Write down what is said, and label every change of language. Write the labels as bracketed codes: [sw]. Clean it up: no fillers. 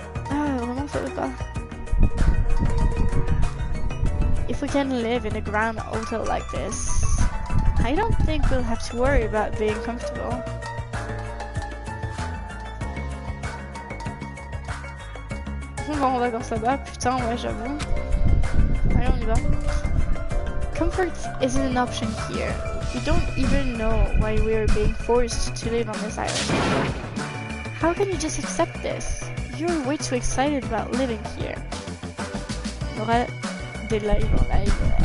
[fr] Ah, vraiment, ça veut pas. [en] If we can live in a grand hotel like this, I don't think we'll have to worry about being comfortable. [fr] On va en vacances là-bas, putain, ouais, j'avoue. Allez, on y va. [en] Comfort isn't an option here. We don't even know why we are being forced to live on this island. How can you just accept this? You're way too excited about living here. [fr] On aura des lives en live.